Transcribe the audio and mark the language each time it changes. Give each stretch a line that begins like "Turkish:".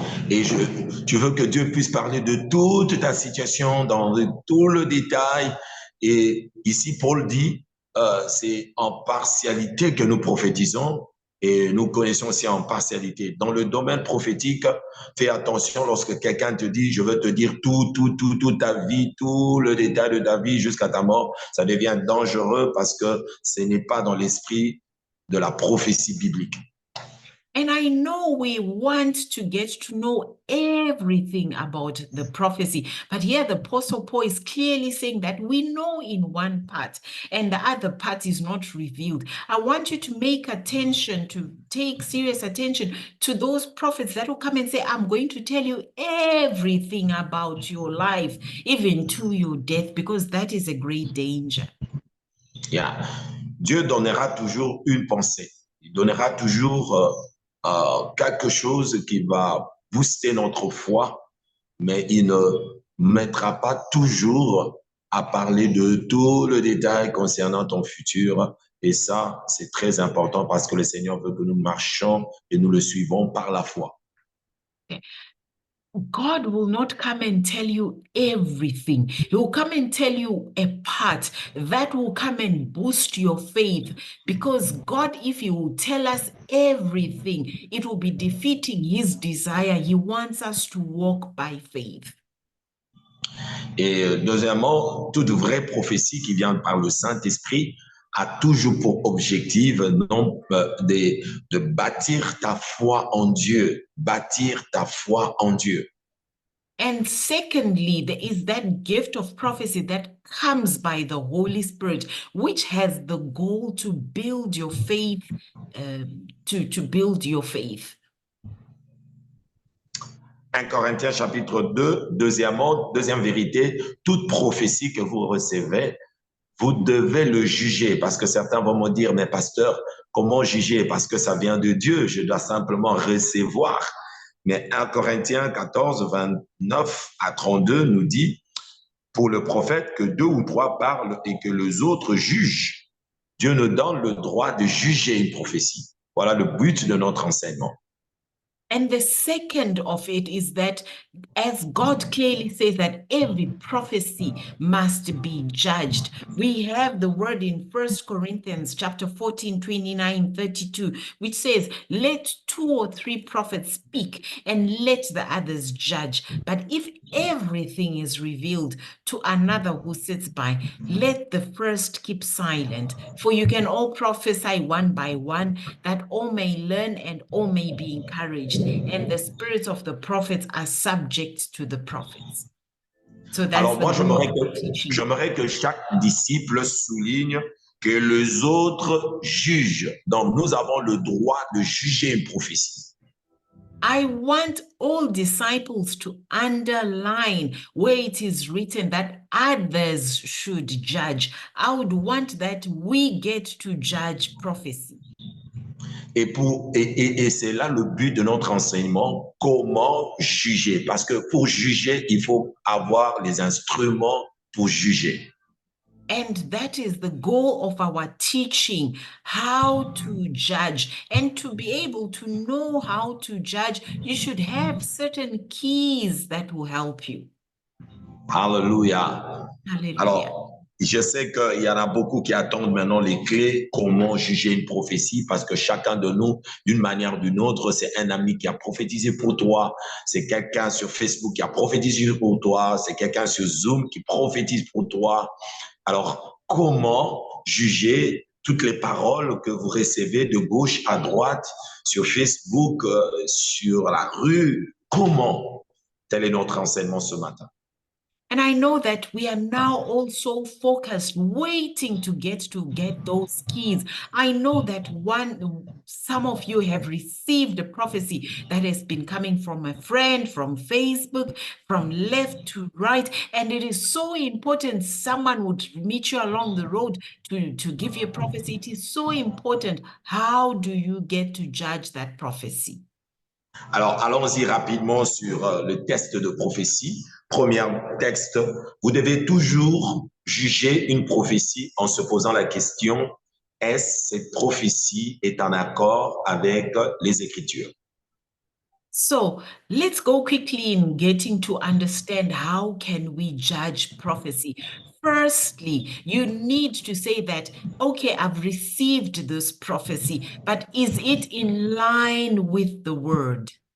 French: Et tu veux que Dieu puisse parler de toute ta situation dans tout le détail. Et ici, Paul dit, c'est en partialité que nous prophétisons et nous connaissons aussi en partialité. Dans le domaine prophétique, fais attention lorsque quelqu'un te dit, je veux te dire toute ta vie, tout le détail de ta vie jusqu'à ta mort, ça devient dangereux parce que ce n'est pas dans l'esprit de la prophétie biblique.
English: And I know we want to get to know everything about the prophecy, but here the Apostle Paul is clearly saying that we know in one part and the other part is not revealed. I want you to make attention, to take serious attention to those prophets that will come and say, I'm going to tell you everything about your life, even to your death, because that is a great danger. Yeah.
French: Dieu donnera toujours une pensée. Il donnera toujours quelque chose qui va booster notre foi, mais il ne mettra pas toujours à parler de tout le détail concernant ton futur. Et ça, c'est très important parce que le Seigneur veut que nous marchions et nous le suivons par la foi. Okay.
English: God will not come and tell you everything. He will come and tell you a part that will come and boost your faith. Because God, if He will tell us everything, it will be defeating His desire. He wants us to walk by faith.
French: Et deuxièmement, toute vraie prophétie qui vient par le Saint-Esprit a toujours pour objectif non, de bâtir ta foi en Dieu, bâtir ta foi en Dieu.
English: And secondly, there is that gift of prophecy that comes by the Holy Spirit, which has the goal to build your faith, to build your faith.
French: 1 Corinthiens chapitre 2, deuxième vérité, toute prophétie que vous recevez, vous devez le juger, parce que certains vont me dire, mais pasteur, comment juger? Parce que ça vient de Dieu, je dois simplement recevoir. Mais 1 Corinthiens 14, 29 à 32 nous dit, pour le prophète, que 2 ou 3 parlent et que les autres jugent. Dieu nous donne le droit de juger une prophétie. Voilà le but de notre enseignement.
English: And the second of it is that, as God clearly says that every prophecy must be judged, we have the word in 1 Corinthians chapter 14, 29, 32, which says, let 2 or 3 prophets speak and let the others judge. But if everything is revealed to another who sits by, let the first keep silent. For you can all prophesy one by one, that all may learn and all may be encouraged. And the spirits of the prophets are subject to the prophets. So that's
French: Alors moi, j'aimerais que chaque disciple souligne que les autres jugent. Donc nous avons le droit de juger une prophétie.
English: I want all disciples to underline where it is written that others should judge. I would want that we get to judge prophecy.
French: Et c'est là le but de notre enseignement, comment juger. Parce que pour juger, il faut avoir les instruments pour juger.
English: And that is the goal of our teaching, how to judge. And to be able to know how to judge, you should have certain keys that will help you.
French: Alléluia.
English: Hallelujah.
French: Alors, je sais qu'il y en a beaucoup qui attendent maintenant les clés, comment juger une prophétie, parce que chacun de nous, d'une manière ou d'une autre, c'est un ami qui a prophétisé pour toi, c'est quelqu'un sur Facebook qui a prophétisé pour toi, c'est quelqu'un sur Zoom qui prophétise pour toi. Alors, comment juger toutes les paroles que vous recevez de gauche à droite, sur Facebook, sur la rue? Comment? Tel est notre enseignement ce matin.
English: And I know that we are now also focused, waiting to get those keys. I know that some of you have received a prophecy that has been coming from a friend, from Facebook, from left to right. And it is so important someone would meet you along the road to give you a prophecy. It is so important. How do you get to judge that prophecy?
French: Alors, allons-y rapidement sur le test de prophétie. Premier texte, vous devez toujours juger une prophétie en se posant la question, est-ce que cette prophétie est en accord avec les Écritures?
English: So let's go quickly in getting to understand how can we judge prophecy. Firstly, you need to say that, okay, I've received this prophecy, but is it in line with the word?